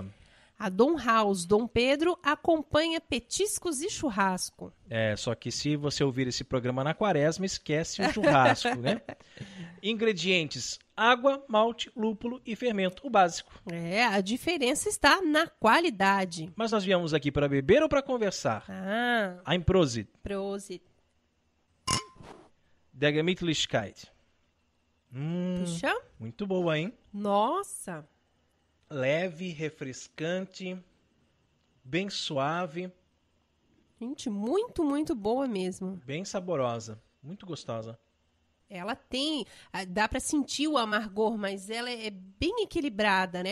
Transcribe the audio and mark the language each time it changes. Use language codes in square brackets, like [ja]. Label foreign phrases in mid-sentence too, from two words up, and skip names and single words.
[pt] A Dom House Dom Pedro acompanha petiscos e churrasco. Só que se você ouvir esse programa na quaresma, esquece o churrasco, né? Ingredientes: água, malte, lúpulo e fermento, o básico. A diferença está na qualidade. Mas nós viemos aqui para beber ou para conversar? [de] Ein Prosit. Prosit. Der Gemütlichkeit. [pt] Puxa. Muito boa, hein? Nossa. Leve, refrescante, bem suave. Gente, muito, muito boa mesmo. Bem saborosa, muito gostosa. Ela tem, dá para sentir o amargor, mas ela é bem equilibrada, né?